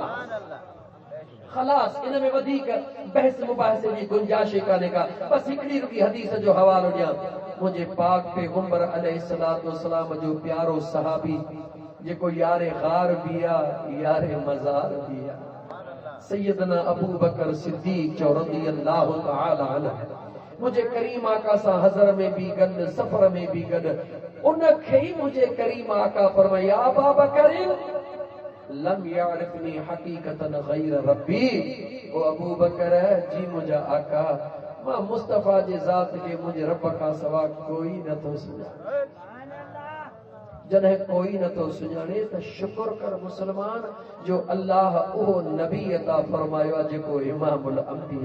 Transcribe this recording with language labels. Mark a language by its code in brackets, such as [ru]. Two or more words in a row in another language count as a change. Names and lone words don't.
[sd] خلاص، ان ۾ وڌيڪ بحث مباحثي جي گنجائش ڪانهي ڪا. بس هڪڙي رڳي حديث جو حوالو ڏيان. منهنجي پاڪ پيغمبر [ar] عليه الصلاة والسلام [sd] جو پيارو صحابي جيڪو يارِ غار ڀي آهي، يارِ مزار ڀي آهي، سيدنا ابوبڪر صديق [ar] رضي الله تعالى عنه. [sd] مجهي ڪريم آقا سان حضر ۾ ڀي گڏ، سفر ۾ ڀي گڏ، ان کي ئي مجهي ڪريم آقا فرمايا, [ar] أبا بكر لم يعرفني حقيقةً غير ربي, [sd] او ابوبڪر جي منهنجا آقا، مان مصطفيٰ جي ذات کي منهنجي رب کان سوا ڪو نٿو سڃاڻي. جڏهن ڪو نٿو سڃاڻي ته شڪر ڪر مسلمان جو الله اهو نبي عطا فرمايو آهي جيڪو [ar] إمام الأنبياء.